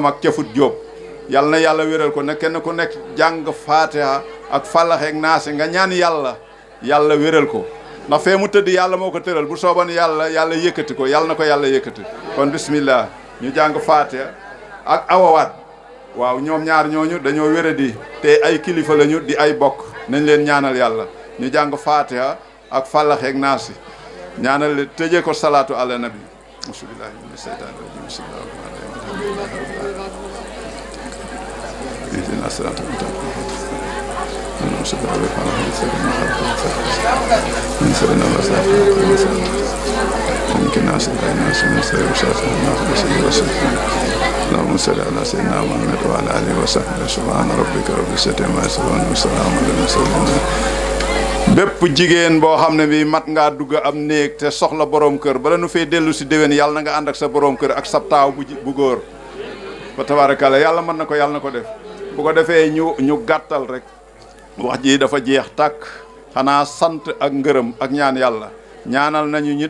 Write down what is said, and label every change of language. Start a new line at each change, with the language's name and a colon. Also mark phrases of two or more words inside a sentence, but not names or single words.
Wolof: mag Cafut Jóob yàlla na yàlla wéral ko ne kenn ku nekk jàng Faatiha ak Falax ak Naas nga ñaan yàlla wéral ko ndax fee mu tëdd yàlla moo ko tëral bu sooban yàlla yëkkati ko yàlla na ko yàlla yëkkati kon bismillah ñu jàng Faatiha ak awawaat waaw ñoom ñaar ñooñu dañoo wéradi te ay kilifa lañu di ay bokk nañ leen ñaanal yàlla ñu jàng Faatiha ak Falax ak Naas ñaanal tëjee ko
Arabic: صلاة على النبي بسم الله من الشيطان الرجيم بسم الله الرحمن الرحيم اهدنا الصراط اللهم صل على سيدنا محمد وعلى اله وصحبه سبحان ربك رب العزه عما يصفون وسلام على المرسلين
Wolof: bépp jigéen boo xam ne bi mat ngaa dugg am néeg te soxla borom kër bala nu fee dellu si déwén yàlla na nga ànd ak sa borom kër ak sa taaw bu góor fa tabaarakalla yàlla mën na ko def bu ko defee ñu gàttal rek wax ji dafa jeex tàkk xanaa sant ak ngërëm ak ñaan yàlla ñaanal nañu ñu